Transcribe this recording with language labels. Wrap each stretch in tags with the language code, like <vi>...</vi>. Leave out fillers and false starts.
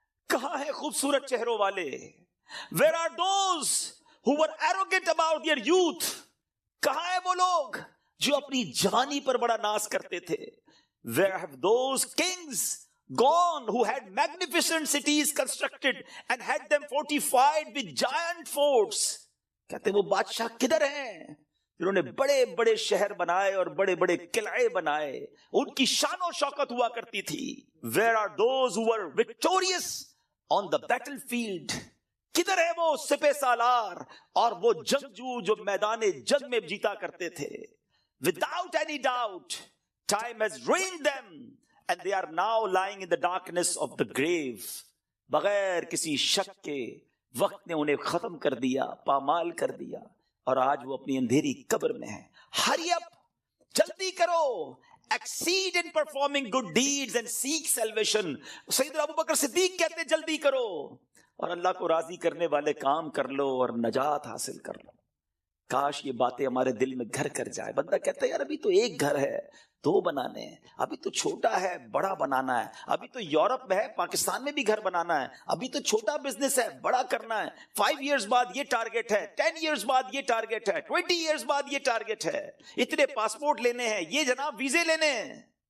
<ur>کہاں ہیں خوبصورت چہروں والے؟</ur> <en>where are those who were arrogant about their youth،</en> <ur>کہاں ہیں وہ لوگ جو اپنی جوانی پر بڑا ناز کرتے تھے؟</ur> <en>where have those kings gone who had magnificent cities constructed and had them fortified with giant forts؟</en> <ur>کہتے ہیں وہ بادشاہ کدھر ہیں جنہوں نے بڑے بڑے شہر بنائے اور بڑے بڑے قلعے بنائے، ان کی شان و شوکت ہوا کرتی تھی.</ur> <en>where are those who were victorious on the battlefield،</en> <ur>کدھر ہے وہ سپہ سالار اور وہ جنگجو جو میدان جنگ میں جیتا کرتے تھے؟</ur> <en>without any doubt time has ruined them and they are now lying in the darkness of the grave.</en> <ur>بغیر کسی شک کے وقت نے انہیں ختم کر دیا، پامال کر دیا، اور آج وہ اپنی اندھیری قبر میں ہیں.</ur> <en>hurry up،</en> <ur>جلدی کرو،</ur> <en>exceed in performing good deeds and seek salvation.</en> <ur>سیدنا ابوبکر صدیق کہتے جلدی کرو اور اللہ کو راضی کرنے والے کام کر لو اور نجات حاصل کر لو. کاش یہ باتیں ہمارے دل میں گھر کر جائے. بندہ کہتا ہے یار ابھی تو ایک گھر ہے، دو بنانے ہیں، ابھی تو چھوٹا ہے بڑا بنانا ہے، ابھی تو یورپ میں ہے پاکستان میں بھی گھر بنانا ہے، ابھی تو چھوٹا بزنس ہے بڑا کرنا ہے، 5 ایئرز بعد یہ ٹارگٹ ہے، 10 ایئرز بعد یہ ٹارگٹ ہے، 20 ایئرز بعد یہ ٹارگٹ ہے، اتنے پاسپورٹ لینے ہیں، یہ جناب ویزے لینے ہیں.</ur>